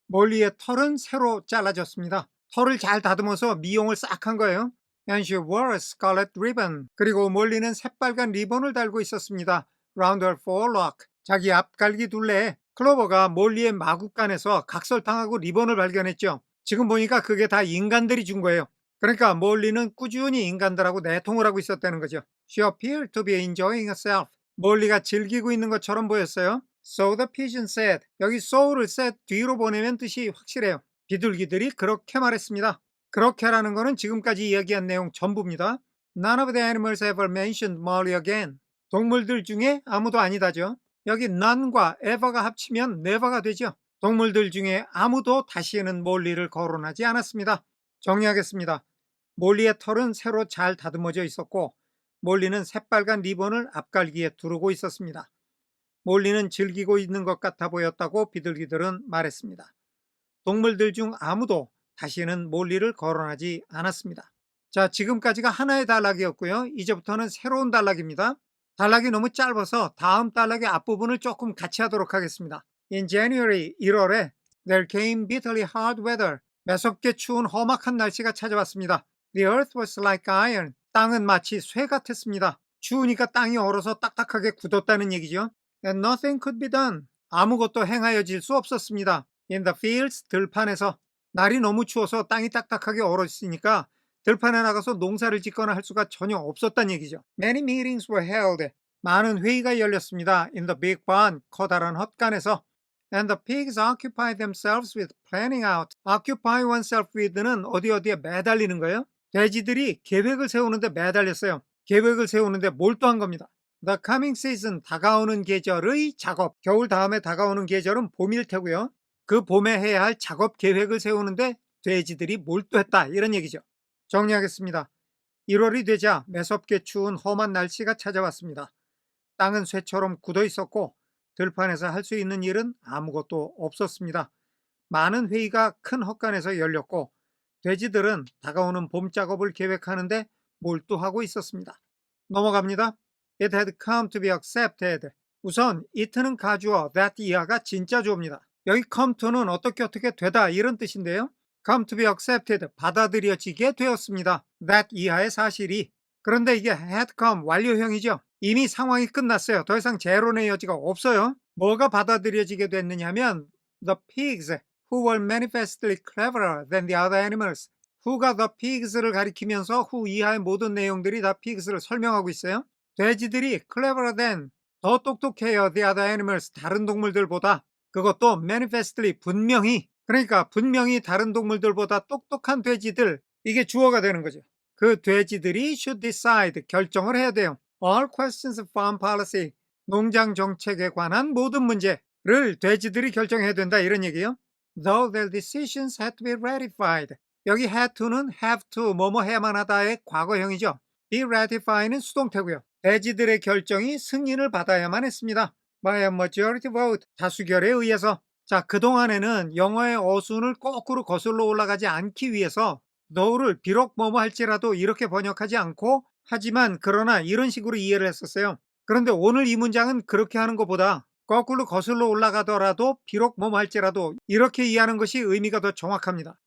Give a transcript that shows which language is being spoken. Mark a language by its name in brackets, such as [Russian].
[Korean] 몰리의 털은 새로 잘라졌습니다. 털을 잘 다듬어서 미용을 싹 한 거예요. [English] And she wore a scarlet ribbon. [Korean] 그리고 몰리는 새빨간 리본을 달고 있었습니다. [English] Round her forelock. [Korean] 자기 앞갈기 둘레에 클로버가 몰리의 마구간에서 각설탕하고 리본을 발견했죠. 지금 보니까 그게 다 인간들이 준 거예요. 그러니까 몰리는 꾸준히 인간들하고 내통을 하고 있었다는 거죠. [English] She appeared to be enjoying herself. [Korean] 몰리가 즐기고 있는 것처럼 보였어요. [English] So the pigeon said. [Korean] 여기 so를 said 뒤로 보내면 뜻이 확실해요. 비둘기들이 그렇게 말했습니다. 그렇게라는 거는 지금까지 이야기한 내용 전부입니다. [English] None of the animals ever mentioned Molly again. [Korean] 동물들 중에 아무도 아니다죠. 여기 none과 ever가 합치면 never가 되죠. 동물들 중에 아무도 다시는 몰리를 거론하지 않았습니다. 정리하겠습니다. 몰리의 털은 새로 잘 다듬어져 있었고 몰리는 새빨간 리본을 앞갈기에 두르고 있었습니다. 몰리는 즐기고 있는 것 같아 보였다고 비둘기들은 말했습니다. 동물들 중 아무도 다시는 몰리를 거론하지 않았습니다. 자, 지금까지가 하나의 단락이었고요. 이제부터는 새로운 단락입니다. 단락이 너무 짧아서 다음 단락의 앞부분을 조금 같이 하도록 하겠습니다. [English] In January, [Korean] 1월에 [English] There came bitterly hard weather. [Korean] 매섭게 추운 험악한 날씨가 찾아왔습니다. [English] The earth was like iron. [Korean] 땅은 마치 쇠 같았습니다. 추우니까 땅이 얼어서 딱딱하게 굳었다는 얘기죠. [English] And nothing could be done. [Korean] 아무것도 행하여질 수 없었습니다. [English] In the fields, [Korean] 들판에서. 날이 너무 추워서 땅이 딱딱하게 얼었으니까 들판에 나가서 농사를 짓거나 할 수가 전혀 없었다는 얘기죠. [English] Many meetings were held. [Korean] 많은 회의가 열렸습니다. [English] In the big barn, [Korean] 커다란 헛간에서. [English] And the pigs occupied themselves with planning out. Occupy oneself with [Korean] 는 어디에 매달리는 거예요. 돼지들이 계획을 세우는데 매달렸어요. 계획을 세우는데 몰두한 겁니다. [English] The coming season, [Korean] 다가오는 계절의 작업. 겨울 다음에 다가오는 계절은 봄일 테고요. 그 봄에 해야 할 작업 계획을 세우는데 돼지들이 몰두했다. 이런 얘기죠. 정리하겠습니다. 1월이 되자 매섭게 추운 험한 날씨가 찾아왔습니다. 땅은 쇠처럼 굳어 있었고 들판에서 할 수 있는 일은 아무것도 없었습니다. 많은 회의가 큰 헛간에서 열렸고 돼지들은 다가오는 봄 작업을 계획하는데 몰두하고 있었습니다. 넘어갑니다. [English] It had come to be accepted. [Korean] 우선 it는 가주어, that 이하가 진짜 주어입니다. 여기 come to는 어떻게 되다 이런 뜻인데요. [English] come to be accepted, [Korean] 받아들여지게 되었습니다. that 이하의 사실이. 그런데 이게 had come, 완료형이죠. 이미 상황이 끝났어요. 더 이상 재론의 여지가 없어요. 뭐가 받아들여지게 됐느냐면 [English] the pigs, who were manifestly cleverer than the other animals. [Korean] who가 the pigs를 가리키면서 who 이하의 모든 내용들이 다 pigs를 설명하고 있어요. 돼지들이 cleverer than, 더 똑똑해요. [English] the other animals, [Korean] 다른 동물들보다. 그것도 manifestly, 분명히. 그러니까 분명히 다른 동물들보다 똑똑한 돼지들, 이게 주어가 되는 거죠. 그 돼지들이 [English] should decide, [Korean] 결정을 해야 돼요. [English] All questions of farm policy, [Korean] 농장 정책에 관한 모든 문제를 돼지들이 결정해야 된다 이런 얘기예요. [English] Though their decisions had to be ratified. [Korean] 여기 had to는 have to, 뭐뭐 해야만 하다의 과거형이죠. be ratified는 수동태고요. 돼지들의 결정이 승인을 받아야만 했습니다. [English] by a majority vote, [Korean] 다수결에 의해서. 자, 그동안에는 영어의 어순을 거꾸로 거슬러 올라가지 않기 위해서 though를 비록 뭐뭐 할지라도 이렇게 번역하지 않고 하지만 그러나 이런 식으로 이해를 했었어요. 그런데 오늘 이 문장은 그렇게 하는 것보다 거꾸로 거슬러 올라가더라도 비록 뭐뭐 할지라도 이렇게 이해하는 것이 의미가 더 정확합니다.